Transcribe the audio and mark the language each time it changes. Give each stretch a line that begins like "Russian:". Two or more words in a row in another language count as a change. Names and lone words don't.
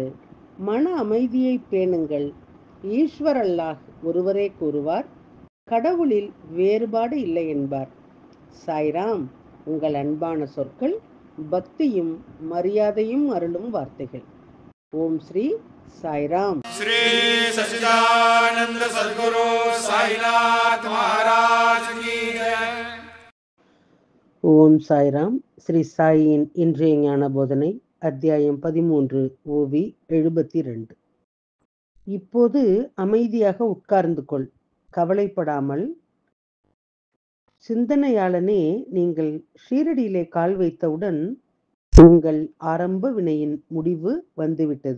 Tamil: மன அமைதியை பேணுங்கள். ஈஸ்வர் அல்லாஹ் ஒருவரே கூறுவார், கடவுளில் வேறுபாடு இல்லை என்பார். சாய்ராம் உங்கள் அன்பான சொற்கள், பக்தியும் மரியாதையும் அருளும் வார்த்தைகள். ஓம் ஸ்ரீ சாய்ராம்.
Hindi: श्री सच्चिदानंद सद्गुरु साईनाथ महाराज की जय.
Tamil: ஓம் சாய்ராம். ஸ்ரீ சாயின் இன்றைய ஞான போதனை அத்தியாயம் 13 ஓவி 72. இப்போது அமைதியாக உட்கார்ந்து கொள், கவலைப்படாமல். சிந்தனையாளனே, நீங்கள் ஷீரடியிலே கால் வைத்தவுடன் உங்கள் ஆரம்ப வினையின் முடிவு வந்துவிட்டது.